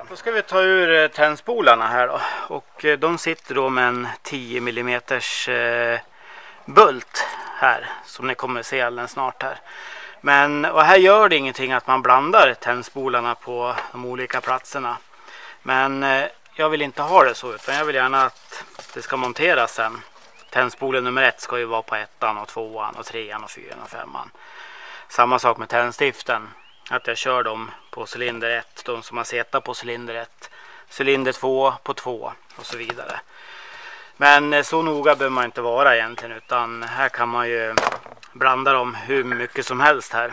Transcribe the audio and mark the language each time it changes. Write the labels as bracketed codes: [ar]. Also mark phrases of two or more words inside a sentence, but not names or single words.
[sv] Då ska vi ta ur tändspolarna här då. Och de sitter då med en 10 mm bult här, som ni kommer se alldeles snart här. Och här gör det ingenting att man blandar tändspolarna på de olika platserna. Men jag vill inte ha det så, utan jag vill gärna att det ska monteras sen. Tändspolen nummer 1 ska ju vara på 1:an och 2:an och 3:an och 4:an och 5:an. Samma sak med tändstiften. Att jag kör dem på cylinder 1, de som har seta på cylinder 1. Cylinder 2 på 2 och så vidare. Men så noga behöver man inte vara egentligen, utan här kan man ju blanda dem hur mycket som helst här.